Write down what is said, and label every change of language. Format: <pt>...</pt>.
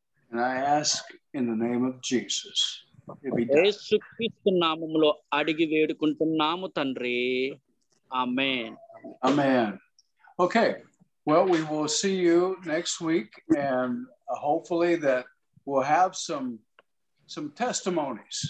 <en>And I ask in the name of Jesus.</en> <te>యేసుక్రీస్తు నామములో అడిగి వేడుకుంటున్నాము తండ్రి.</te> <en>Amen. Amen. Okay. Well, we will see you next week, and hopefully that we'll have some testimonies</en>